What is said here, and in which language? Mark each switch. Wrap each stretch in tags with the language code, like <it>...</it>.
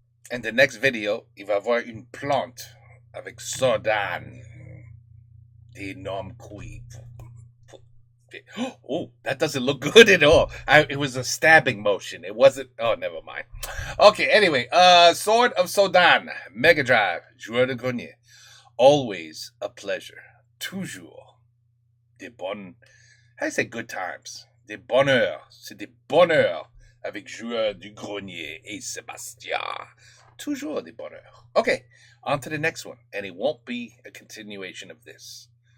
<en>And the next video,</en> <fr>il va avoir une plante avec Sodan. D'énormes couilles.</fr> <en>Oh, that doesn't look good at all. It was a stabbing motion. It wasn't. Oh, never mind. Okay, anyway, Sword of Sodan, Mega Drive, Joueur de Grenier. Always a pleasure.</en> <fr>Toujours des bonnes.</fr> <en>How do you say good times?</en> <fr>Des bonheurs. C'est des bonheurs avec Joueur du Grenier et Sébastien. Toujours des bonheurs.</fr> <en>Okay, on to the next one. And it won't be a continuation of this.</en>